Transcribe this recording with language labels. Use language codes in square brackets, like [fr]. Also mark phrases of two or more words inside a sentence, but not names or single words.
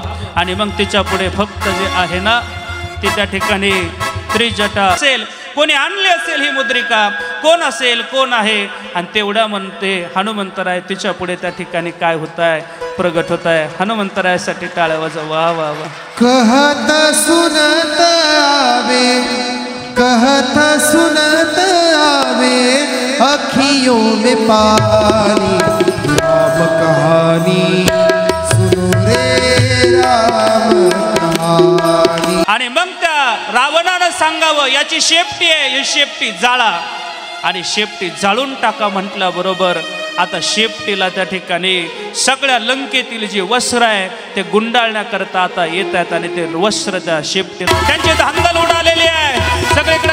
[mr] आणि मग तिच्या पुढे फक्त जे आहे ना ती त्या ठिकाणी त्रिजटा असेल, कोणी आणली असेल ही मुद्रिका, कोण असेल, कोण आहे. आणि तेवढा म्हणते हनुमंतराय तिच्या पुढे त्या ठिकाणी काय होत आहे, प्रगट होत आहे. हनुमंतरायासाठी टाळ्या वाजवा. वा वा वा. [hi] कहत सुनत आवे, कहत सुनत आवे, अखियों में पानी, राम कहानी सुनो रे राम कहानी. [mr] आणि मग त्या रावणानं सांगावं याची शेपटी आहे, ही शेपटी जाळा. आणि शेपटी जाळून टाका म्हटल्याबरोबर आता शेपटीला त्या ठिकाणी सगळ्या लंकेतील जे वस्त्र आहे ते गुंडाळण्याकरता आता येत आहेत. आणि ते वस्त्र त्या शेपटीला त्यांची धांदल उडालेली आहे सगळीकडे.